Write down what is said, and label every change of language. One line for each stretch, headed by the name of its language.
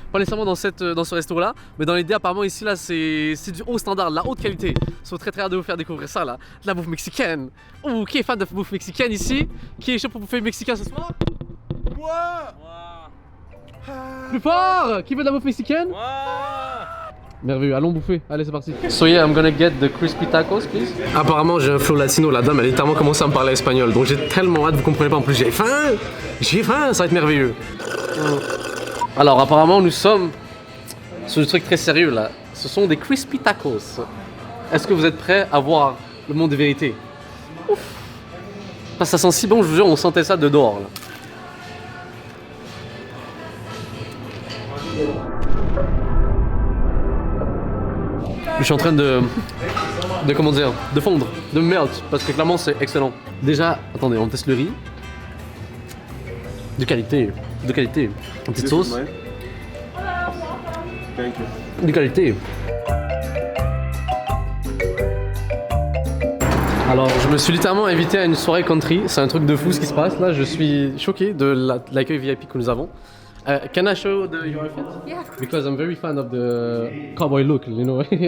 French: Pas nécessairement dans ce resto là, mais dans l'idée apparemment ici là c'est du haut standard, de la haute qualité. Ils sont très hâte de vous faire découvrir ça là, de la bouffe mexicaine. Oh, qui est fan de bouffe mexicaine ici? Qui est chaud pour bouffer mexicain ce soir? Moi. Plus fort! Qui veut de la bouffe mexicaine? Merveilleux, allons bouffer. Allez, c'est parti.
English: So yeah, I'm gonna get the crispy tacos, please.
French: Apparemment, j'ai un flow latino. La dame, elle a littéralement commencé à me parler espagnol. Donc j'ai tellement hâte, vous comprenez pas en plus. J'ai faim! J'ai faim, ça va être merveilleux. Alors, apparemment, nous sommes sur du truc très sérieux là. Ce sont des crispy tacos. Est-ce que vous êtes prêts à voir le monde des vérités? Ouf! Parce que ça sent si bon, je vous jure, on sentait ça de dehors là. Je suis en train de comment dire, de fondre, de melt, parce que clairement c'est excellent. Déjà, attendez, on teste le riz. De qualité, de qualité. Une petite sauce. De qualité. Alors, je me suis littéralement invité à une soirée country. C'est un truc de fou ce qui se passe là. Je suis choqué de l'accueil VIP que nous avons.
English: Can I show your outfit? Yeah. Because I'm very fan of the cowboy look, you know.